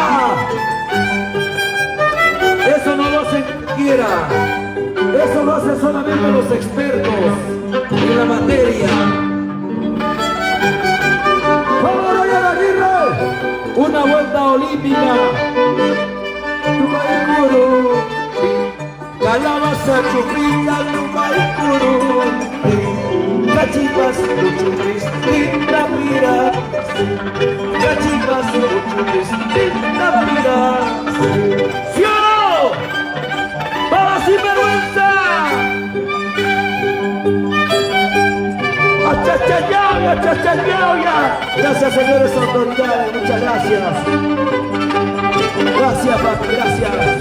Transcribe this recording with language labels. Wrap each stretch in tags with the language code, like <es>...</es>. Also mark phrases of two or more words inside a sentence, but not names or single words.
<es>Eso no lo hace cualquiera. Eso lo hacen solamente los expertos en la materia. ¡Vamos, Roger Aguirre! Una vuelta olímpica. Tumaicuru, calabaza chufrita, tumaicuru, cachipas, chuchupis, tintapira, cachipas, chuchupis, tintapira. ¿Sí o no? ¡Vamos sin vergüenza! ¡Achachayauya, achachayauya! Gracias, señores autoridades, muchas gracias. Gracias, papi, gracias.</es>